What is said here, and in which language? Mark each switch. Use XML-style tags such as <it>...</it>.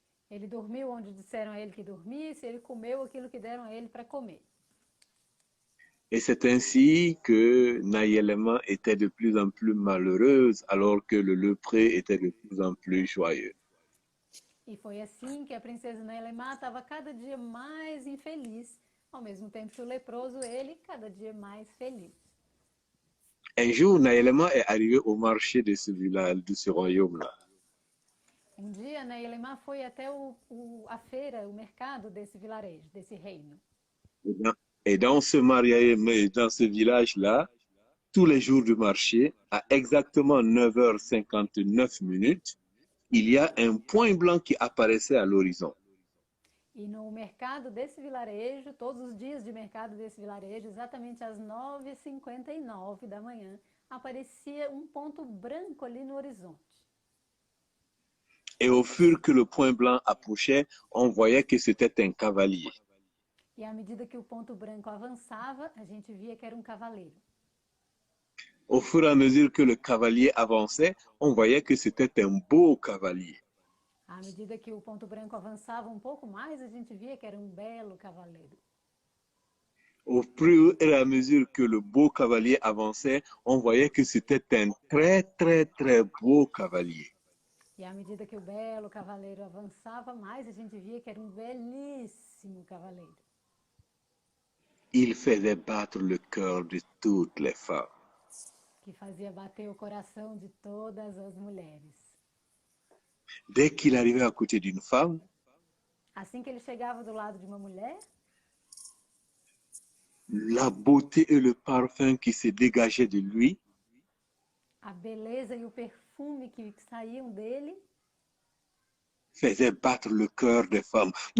<pt>Ele dormiu onde disseram a ele que dormisse, ele comeu aquilo que deram a ele para comer.</pt> <fr>Et c'est ainsi que Nayelema était de plus en plus malheureuse alors que le lépreux était de plus en plus joyeux.</fr> <pt>E foi assim que a princesa Naelemá estava cada dia mais infeliz, ao mesmo tempo que o leproso, ele, cada dia mais feliz.</pt> <fr>Un jour, Nayelema est arrivé au marché de ce village, de ce royaume-là.</fr> <pt>Um dia, Naelemá foi até a feira, o mercado desse vilarejo, desse reino.</pt> <fr>Et dans ce mariage, dans ce village-là, tous les jours du marché, à exactement 9h59 minutes, il y a un point blanc qui apparaissait à l'horizon.</fr> <pt>E no mercado desse vilarejo, todos os dias de mercado desse vilarejo, exatamente às 9h59 da manhã, aparecia um ponto branco ali no horizonte.</pt> <fr>Et au fur que le point blanc approchait, on voyait que c'était un cavalier.</fr> <pt>E à medida que o ponto branco avançava, a gente via que era um cavaleiro.</pt> <fr>Au fur et à mesure que le cavalier avançait, on voyait que c'était un beau cavalier.</fr> <pt>À medida que o ponto branco avançava um pouco mais, a gente via que era um belo cavaleiro.</pt> <fr>Au fur et à mesure que le beau cavalier avançait, on voyait que c'était un très, très, très beau cavalier.</fr> <pt>E à medida que o belo cavaleiro avançava mais, a gente via que era um belíssimo cavaleiro.</pt> <fr>Il faisait battre le cœur de toutes les femmes.</fr> <pt>Que fazia bater o coração de todas as mulheres.</pt> <fr>Dès qu'il arrivait à côté d'une femme,</fr> <pt>Assim que ele chegava do lado de uma mulher,</pt> <fr>la beauté et le parfum qui se dégageaient de lui</fr> <pt>a beleza e o perfume que saíam dele</pt> <fr>faisaient battre le cœur des femmes.</fr>